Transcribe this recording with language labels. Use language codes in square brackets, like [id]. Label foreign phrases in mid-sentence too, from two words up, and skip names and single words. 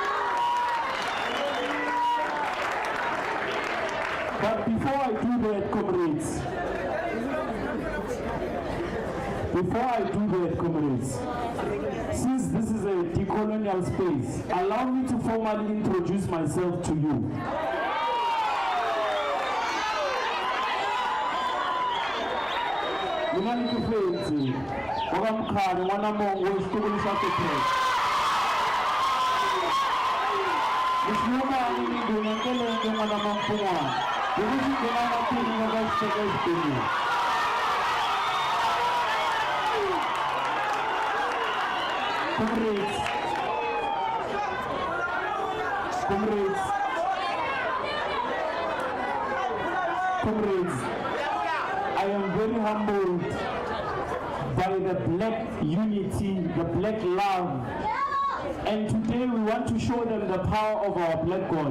[en] But before I do that, comrades, since this is a decolonial space, allow me to formally introduce myself to you. [ts] mina ni Defense okamkhani n'wana mongo wexitulu xa tipress Mhlokomane ni ndona nkelenge n'wana mampun'wana hi ku xidela matini va va xiteka exitulwini Comrades, [en] I am very humbled by the black unity, the black love, and today we want to show them the power of our black God.